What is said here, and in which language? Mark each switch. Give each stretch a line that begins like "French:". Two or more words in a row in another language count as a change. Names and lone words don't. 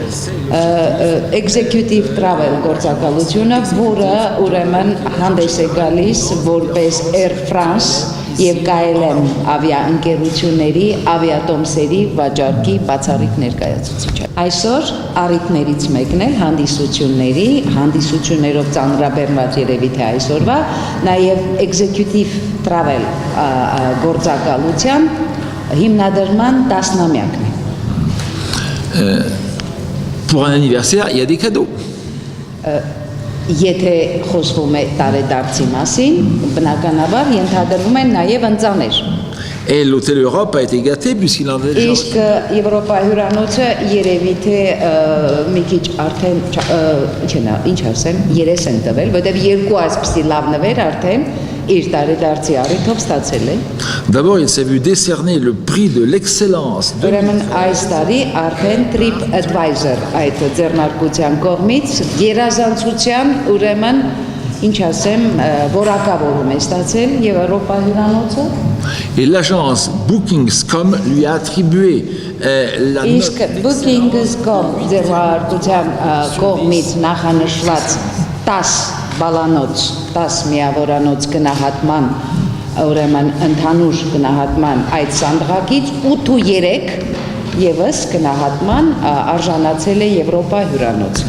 Armenian: executive travel գործակալությունը, որը ուրեմն հանդես է գալիս որպես Air France եւ KLM ավիաընկերությունների ավիատոմսերի վաճառքի բացառիկ ներկայացուցիչ։ Այսօր առիթներից մեկն է հանդիսություններով ծանրաբեռնված երևի թե այսօրվա նաև executive travel գործակալության հիմնադրման 10-ամյակն է։
French: Pour un anniversaire, il y a des cadeaux.
Armenian: Եթե խոսվում է տարեդարձի մասին, բնականաբար ենթադրվում են նաև ընծաներ։
French: Et l'Hôtel Europe a été gâté puisqu'il en avait déjà...
Armenian: Իսկ Եվրոպա հյուրանոցը երևի թե մի քիչ արդեն ինչ ասեմ, երես են տվել, որտեղ երկու այսպիսի լավ նվեր արդեն իր տարեդարձի առիթով ստացել է։
French: D'abord, il s'est vu décerner le prix de l'excellence.
Armenian: Ուրեմն այս տարի արդեն Trip Advisor այդ ձեռնարկության կողմից գերազանցության ուրեմն ինչ ասեմ, որակավորում է ստացել Եվրոպա հյուրանոցը։
French: Et l'agence Bookings.com lui a attribué la note...
Armenian: Իսկ Bookings.com ձեռնարկության կողմից նախանշված 10 բալանոց, 10 միավորանոց գնահատման, ուրեմն ընդհանուր գնահատման այդ սանդղակից 8.3 եւս գնահատման արժանացել է Եվրոպա հյուրանոցը։